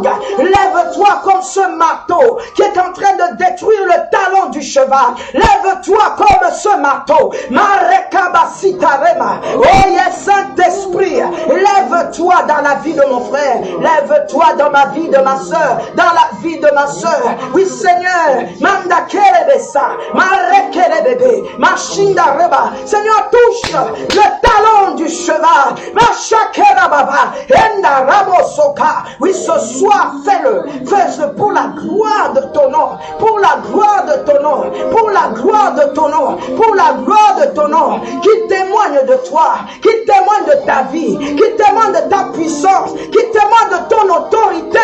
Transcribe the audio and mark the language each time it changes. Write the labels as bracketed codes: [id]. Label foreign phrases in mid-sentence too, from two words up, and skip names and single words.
[fr] Lève-toi comme ce marteau qui est en train de détruire le talon du cheval. Lève-toi comme ce marteau. [en] Oh yes, [fr] Saint-Esprit, lève-toi dans la vie de mon frère, lève-toi dans ma vie de ma soeur, dans la vie de ma soeur. Oui, Seigneur, manda kerebesa, marekerebebe, machinda reba. Seigneur, touche le talon du cheval. Machakerababa, enda rabosoka. Oui, ce soir, fais-le pour la gloire de ton nom, pour la gloire de ton nom, pour la gloire de ton nom, pour la gloire de ton nom, qui témoigne de toi, qui témoigne de ta vie, qui témoigne de ta puissance, qui témoigne de ton autorité.